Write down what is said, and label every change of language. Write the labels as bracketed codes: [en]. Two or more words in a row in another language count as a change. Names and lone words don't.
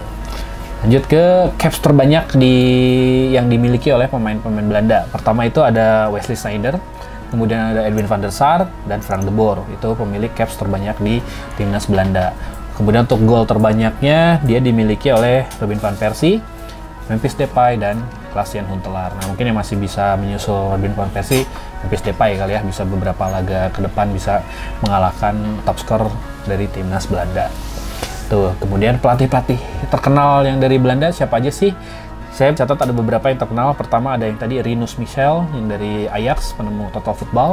[id] Lanjut ke caps terbanyak yang dimiliki oleh pemain-pemain Belanda. Pertama itu ada Wesley Sneijder. Kemudian ada Edwin van der Sar dan Frank de Boer, itu pemilik caps terbanyak di timnas Belanda. Kemudian untuk gol terbanyaknya dia dimiliki oleh Robin van Persie, Memphis Depay, dan Klaas-Jan Huntelaar. Nah, mungkin yang masih bisa menyusul Robin van Persie, Memphis Depay kali ya, bisa beberapa laga ke depan bisa mengalahkan top skor dari timnas Belanda. Tuh, kemudian pelatih-pelatih terkenal yang dari Belanda siapa aja sih? Saya catat ada beberapa yang terkenal. Pertama ada yang tadi Rinus Michels yang dari Ajax, penemu [en] total football.